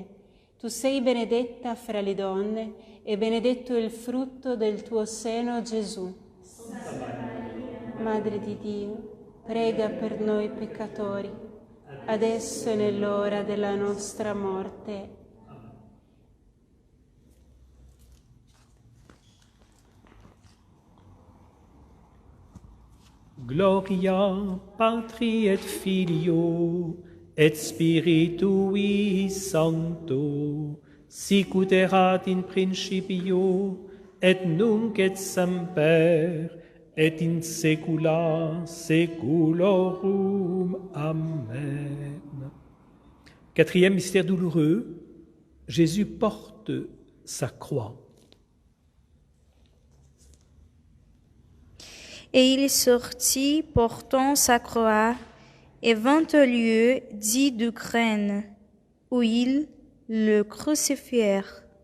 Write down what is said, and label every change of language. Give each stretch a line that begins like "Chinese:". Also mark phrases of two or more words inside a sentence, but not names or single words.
Italian: Tu sei benedetta fra le donne e benedetto il frutto del tuo seno, Gesù. Madre di Dio, prega per noi peccatori, adesso e nell'ora della nostra morte.
Latin: Gloria Patri et Filio et Spiritui Sancto, sic ut erat in principio et nunc et semper et in saecula saeculorum. Amen.
French: Quatrième mystère douloureux, Jésus porte sa croix. Et il sortit portant sa croix et vint au lieu dit d'Ukraine, où ils le crucifièrent.